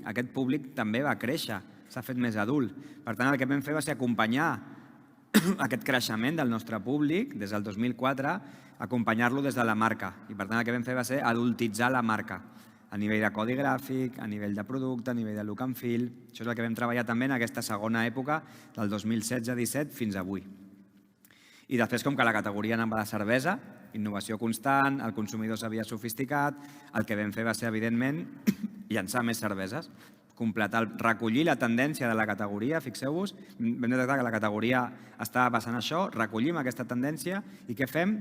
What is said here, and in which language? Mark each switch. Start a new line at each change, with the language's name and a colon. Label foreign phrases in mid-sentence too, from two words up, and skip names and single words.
Catalan: Aquest públic també va créixer, s'ha fet més adult. Per tant, el que vam fer va ser acompanyar aquest creixement del nostre públic des del 2004, acompanyar-lo des de la marca. I per tant, el que vam fer va ser adultitzar la marca. A nivell de codi gràfic, a nivell de producte, a nivell de
English: look and feel.
Catalan: Això és el que vam treballar també en aquesta segona època, del 2016-17 fins avui. I després, com que la categoria anava de cervesa, innovació constant, el consumidor s'havia sofisticat, el que vam fer va ser, evidentment, llançar més cerveses, recollir la tendència de la categoria, fixeu-vos, vam detectar que la categoria estava passant això, recollim aquesta tendència i què fem?